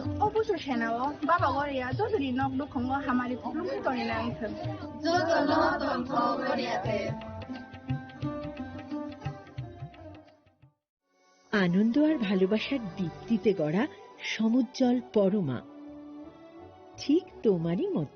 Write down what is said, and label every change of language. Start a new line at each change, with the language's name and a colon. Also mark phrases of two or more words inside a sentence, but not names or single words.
Kok Borok: अबुसु सेनाव बाबा गरिया जजरी नक दुखंग हामारि खुलुमखि तनिना आंखो जतन तन्थ गरियाते।
Bangla: আনন্দ আর ভালোবাসার দীপ্তিতে গড়া সমুজ্জ্বল পরমা, ঠিক তোমারই মতো।